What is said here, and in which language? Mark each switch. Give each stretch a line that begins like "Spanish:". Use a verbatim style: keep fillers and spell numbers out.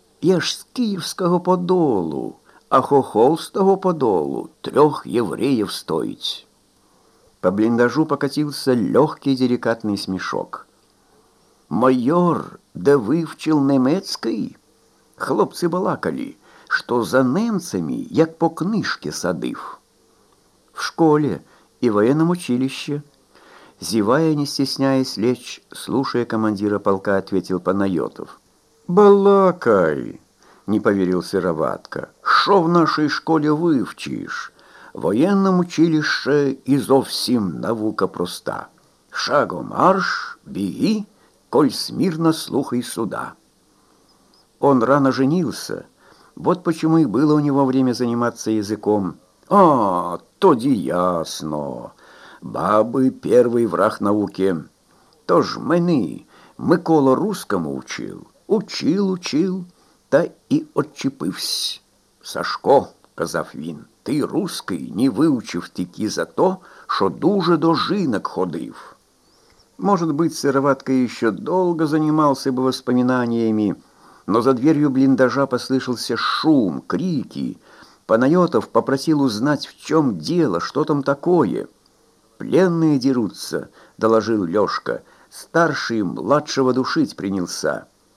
Ukrainian: Я ж з Київського Подолу, а хохол з того Подолу трьох євреїв стоїть. По бліндажу покатився легкий делікатний смішок. Майор, де вивчив немецький? Хлопці балакали, що за немцями, як по книжці садив.
Russian: В школе и военном училище, зевая, не стесняясь лечь, слушая командира полка, ответил Панайотов. «Балакай!» – не поверил Сыроватка. «Шо в нашей школе вивчиш? Военном училище
Ukrainian: і зовсім
Russian: наука проста. Шагом марш, беги, коль смирно слухай суда». Он рано женился, вот почему и было у него время заниматься языком.
Ukrainian: «А, тоді ясно. Баби – перший враг науки. Тож мені Микола русскому учив, учив, учив, та і отчепивсь. Сашко, – казав він, – ти русский не вивчив тільки за то, що дуже до жінок ходив».
Russian: Может быть, Сыроватка еще долго занимался бы воспоминаниями, но за дверью блиндажа послышался шум, крики. Панайотов попросил узнать, в чем дело, что там такое. «Пленные дерутся», — доложил Лешка. «Старший младшего душить принялся».